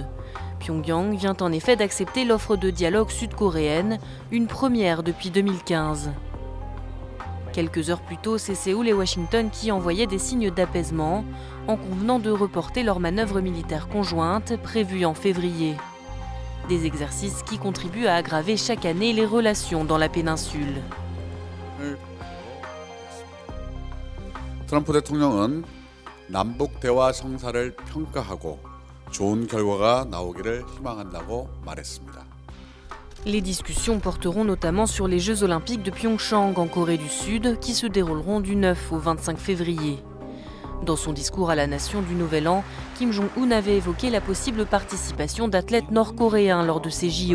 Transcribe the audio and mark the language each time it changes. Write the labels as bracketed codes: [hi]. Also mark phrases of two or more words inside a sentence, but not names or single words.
[fr] Pyongyang vient en effet d'accepter l'offre de dialogue sud-coréenne, une première depuis 2015. Quelques heures plus tôt, c'est Séoul et Washington qui envoyaient des signes d'apaisement, en convenant de reporter leurs manœuvres militaires conjointes prévues en février. Des exercices qui contribuent à aggraver chaque année les relations dans la péninsule. [ko] 트럼프 대통령은 남북 대화 성사를 평가하고 좋은 결과가 나오기를 희망한다고 말했습니다. [fr] Les discussions porteront notamment sur les Jeux Olympiques de Pyeongchang en Corée du Sud qui se dérouleront du 9 au 25 février. Dans son discours à la nation du Nouvel An, Kim Jong-un avait évoqué la possible participation d'athlètes nord-coréens lors de ces JO.